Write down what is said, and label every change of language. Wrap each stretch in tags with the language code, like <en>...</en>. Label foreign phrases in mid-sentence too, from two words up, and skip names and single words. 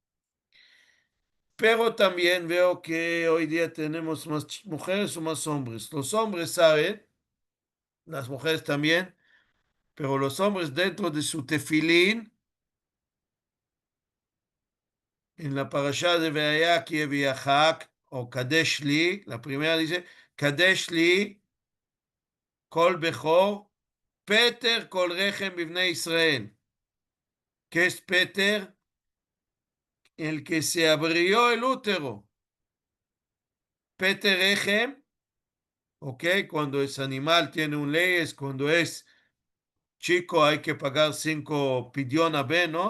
<es>Pero también veo que hoy día tenemos más mujeres o más hombres. Los hombres saben, las mujeres también, pero los hombres dentro de su tefilín, en la parashá de Veaya Viachak o Kadesh Li, la primera dice,</es> <he>קדש לי כל בכור פטר כל רחם בבני ישראל.</he> <es>¿Qué es Peter? El que se abrió el útero.</es> <he>פטר רחם,</he> <es>ok, cuando es animal tiene un ley, es cuando es chico hay que pagar 5 pidyon B, ¿no?</es>